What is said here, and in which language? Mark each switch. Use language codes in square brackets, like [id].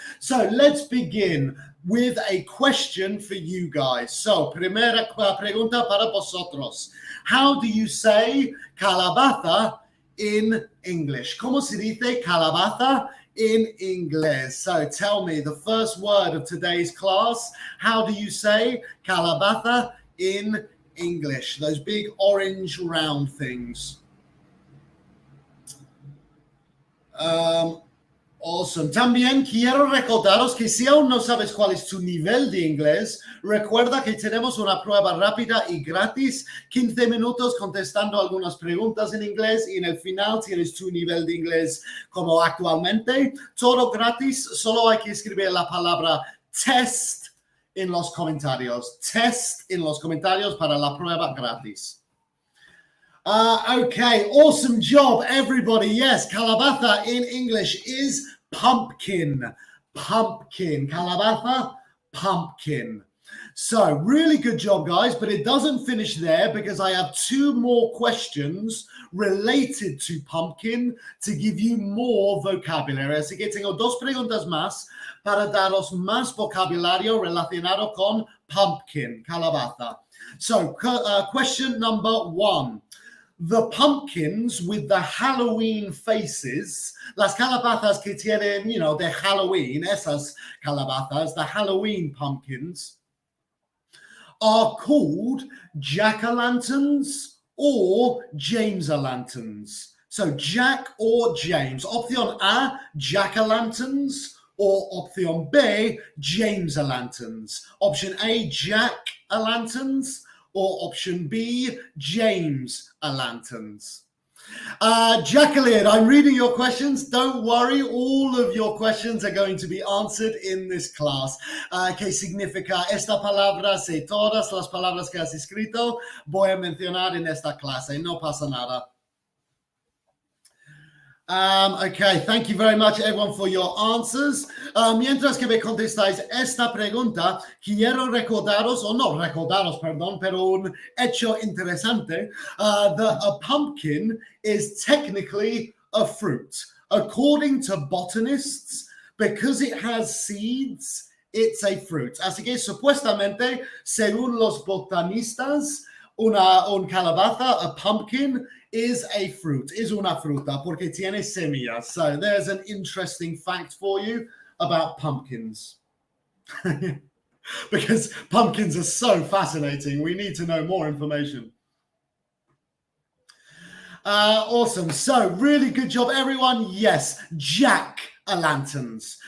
[en] So let's begin with a question for you guys. [es] So, primera pregunta para vosotros. [en] How do you say calabaza in English? [es] ¿Cómo se dice calabaza [en] in English? So tell me the first word of today's class. How do you say calabaza in English? Those big orange round things. Awesome. [es] También quiero recordaros que si aún no sabes cuál es tu nivel de inglés, recuerda que tenemos una prueba rápida y gratis, 15 minutos contestando algunas preguntas en inglés, y en el final tienes tu nivel de inglés como actualmente. Todo gratis, solo hay que escribir la palabra test en los comentarios. Test en los comentarios para la prueba gratis. [en] Okay, awesome job, everybody. Yes, calabaza in English is pumpkin. pumpkin. Calabaza, pumpkin. So really good job, guys, but it doesn't finish there because I have two more questions related to pumpkin to give you more vocabulary. [es] Así que tengo dos preguntas más para daros más vocabulario relacionado con pumpkin, calabaza. [en] So question number one. The pumpkins with the Halloween faces, [es] las calabazas que tienen, de Halloween, esas calabazas, [en] the Halloween pumpkins, are called jack-o'-lanterns or James-o'-lanterns. So Jack or James. Opción A, jack-o'-lanterns, or opción B, James-o'-lanterns. Option A, jack-o'-lanterns, or option B, James-o'-lanterns. Jacqueline, I'm reading your questions. Don't worry, all of your questions are going to be answered in this class. [es] ¿Qué significa esta palabra? Sé todas las palabras que has escrito. Voy a mencionar en esta clase. No pasa nada. [en] Okay, thank you very much, everyone, for your answers. [es] Mientras que me contestáis esta pregunta, quiero recordaros, pero un hecho interesante, [en] that a pumpkin is technically a fruit. According to botanists, because it has seeds, it's a fruit. [es] Así que supuestamente, según los botanistas, un calabaza, [en] a pumpkin, is a fruit, [es] is una fruta, porque tiene semillas. [en] So there's an interesting fact for you about pumpkins. Because pumpkins are so fascinating, we need to know more information. Awesome. So really good job, everyone. Yes, jack-o'-lanterns.